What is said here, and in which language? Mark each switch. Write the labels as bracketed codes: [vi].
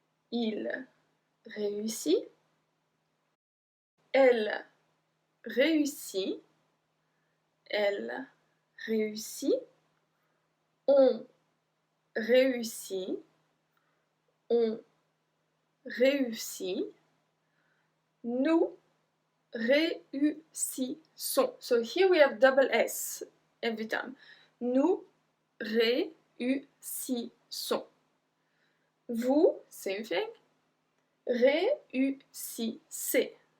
[fr] il réussit, elle réussit, elle réussit, on réussit, on réussit, nous réussissons. [en] So here we have double S every time. [fr] Nous réussissons. [en] Vous, same thing, réussissez.